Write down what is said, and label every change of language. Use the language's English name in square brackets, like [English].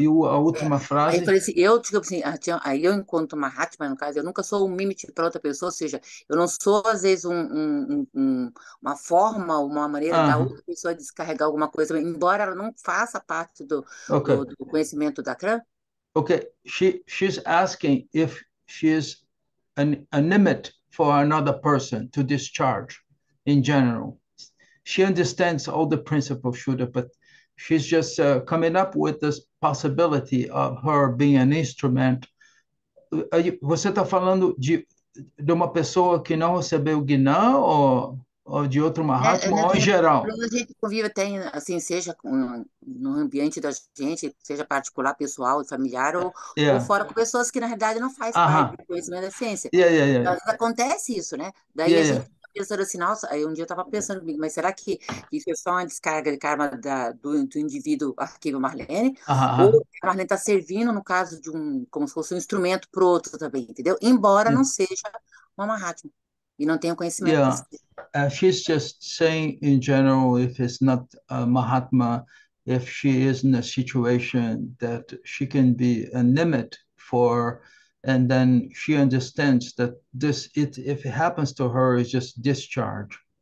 [Portuguese] E a última frase... Aí eu falei assim, tipo assim, aí eu, enquanto Mahatma, no caso, eu nunca sou um mimete para outra pessoa, ou seja, eu não sou, às vezes, uma forma, uma maneira da outra pessoa descarregar alguma coisa, embora ela não faça parte do conhecimento da Akram. [English] Okay, she's asking if she's a limit for another person to discharge in general. She understands all the principles, Shuddha, but she's just coming up with this possibility of her being an instrument. [Portuguese] Você está falando de uma pessoa que não recebeu Gnana ou de outro Mahatma, ou em geral? A gente convive até, assim, seja no ambiente da gente, seja particular, pessoal, familiar, ou fora com pessoas que, na realidade, não faz parte do conhecimento da ciência. Então, acontece isso, né? Daí a gente pensando assim, nossa, aí um dia eu estava pensando comigo, mas será que isso é só uma descarga de karma do indivíduo arquivo Marlene? Ou a Marlene está servindo, no caso de como se fosse um instrumento para o outro também, entendeu? Embora não seja uma Mahatma e não tenha conhecimento disso. [English] She's just saying in general, if it's not a Mahatma, if she is in a situation that she can be a limit for, and then she understands that if it happens to her, it's just discharge.